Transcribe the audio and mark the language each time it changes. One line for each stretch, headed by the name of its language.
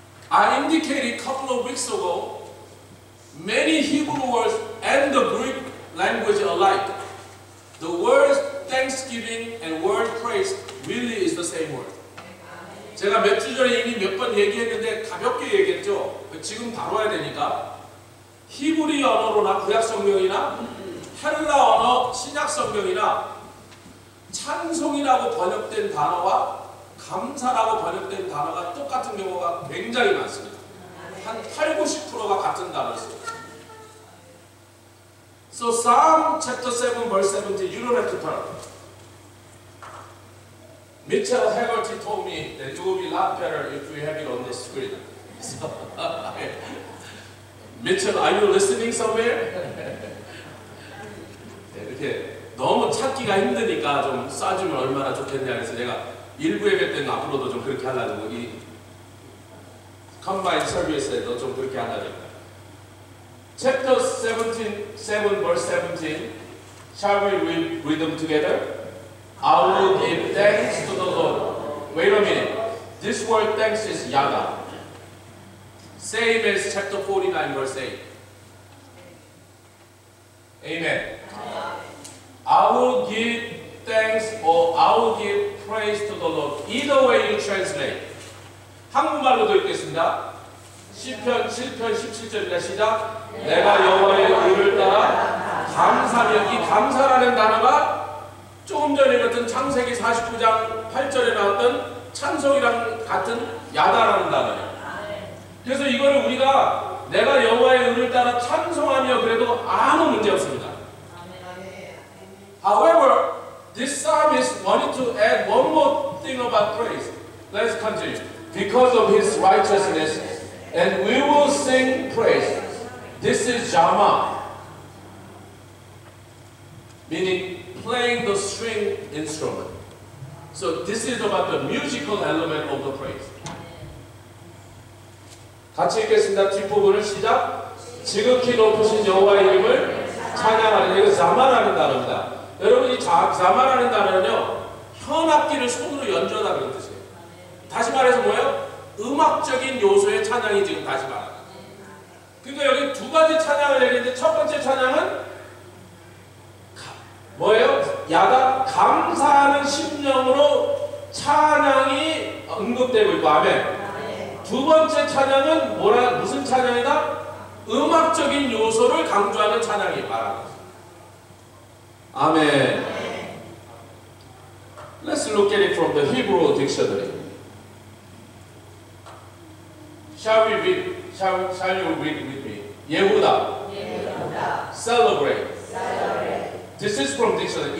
English: I indicated a couple of weeks ago, many Hebrew words and the Greek language alike. The words thanksgiving and word praise really is the same word.
Korean: 제가 몇 주 전에 이미 몇 번 얘기했는데 가볍게 얘기했죠. 지금 다뤄야 되니까 히브리 언어로나 구약 성경이나 헬라 언어 신약 성경이나 찬송이라고 번역된 단어와 감사라고 번역된 단어가 똑같은 경우가 굉장히 많습니다. 한 80~90%가 같은 단어를 씁니다.
English: So Psalm chapter 7 verse 17, you don't have to turn. Mitchell Haggerty told me that it will be a lot better if we have it on the screen. So, Mitchell, are you listening somewhere?
Korean: 이렇게 너무 찾기가 힘드니까 좀 쏴주면 얼마나 좋겠냐 해서 내가 일부 예배 때는 앞으로도 좀 그렇게 하려고 이 컴바인 서비스에도 좀 그렇게 하려고.
English: Chapter 17, 7 verse 17. Shall we read them together? I will give thanks to the Lord. Wait a minute. This word thanks is yada. Same as chapter 49 verse 8. Amen. I will give thanks or I will give praise to the Lord. Either way you translate.
Korean: 한국말로도 읽겠습니다. 시편 7편 17절입니다. 시작. 내가 여호와의 의를 따라 감사하며, 이 감사라는 단어가 조금 전에 읽었던 창세기 49장 8절에 나왔던 찬송이랑 같은 야다라는 단어예요. 그래서 이거를 우리가 내가 여호와의 의를 따라 찬송하며 그래도 아무 문제 없습니다.
English: However, this psalmist wanted to add one more thing about praise. Let's continue. Because of his righteousness, and we will sing praise. This is Jama, meaning playing the string instrument. So this is about the musical element of the praise.
Korean: 같이 읽겠습니다. 뒷부분을 시작. 지극히 높으신 여호와의 이름을 찬양하는, 이거 자마라는 단어입니다. 여러분, 이 자마라는 단어는요, 현악기를 손으로 연주하다 그런 뜻이에요. 다시 말해서 뭐예요? 음악적인 요소의 찬양이 지금 다시 말하는 거예요. 그러니까 여기 두 가지 찬양을 얘기했는데, 첫 번째 찬양은 뭐예요? 야다, 감사하는 심령으로 찬양이 언급되고 있고, 아멘. 두 번째 찬양은 무슨 찬양이다? 음악적인 요소를 강조하는 찬양이 말하는 거죠. 아멘.
English: Let's look at it from the Hebrew dictionary. Shall you read with me? 예후다. Celebrate. This is from dictionary.